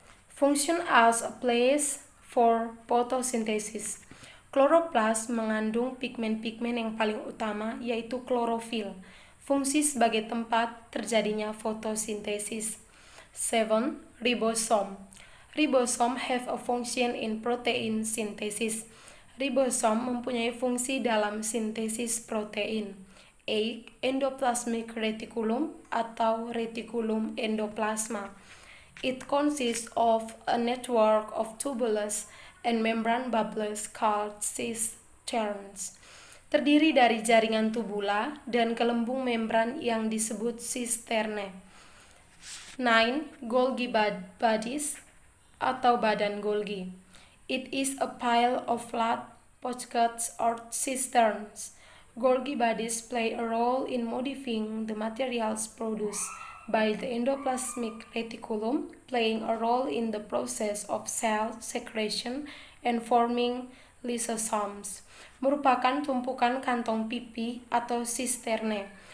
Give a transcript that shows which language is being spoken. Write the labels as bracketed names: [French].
[English] Function as a place for photosynthesis. [Indonesian] Chloroplast mengandung pigmen-pigmen yang paling utama, yaitu klorofil. Fungsi sebagai tempat terjadinya fotosintesis. [English] 7. Ribosome. Ribosome have a function in protein synthesis. [Indonesian] Ribosom mempunyai fungsi dalam sintesis protein. [English] 8. Endoplasmic reticulum atau reticulum endoplasma. It consists of a network of tubulus and membrane bubbles called cisterns. [Indonesian] Terdiri dari jaringan tubula dan gelembung membran yang disebut cisterne. [English] 9. Golgi bodies atau badan Golgi. It is a pile of flat pockets or cisterns. Golgi bodies play a role in modifying the materials produced by the endoplasmic reticulum, playing a role in the process of cell secretion and forming lysosomes. [Indonesian] Merupakan tumpukan kantong pipi atau cisterne.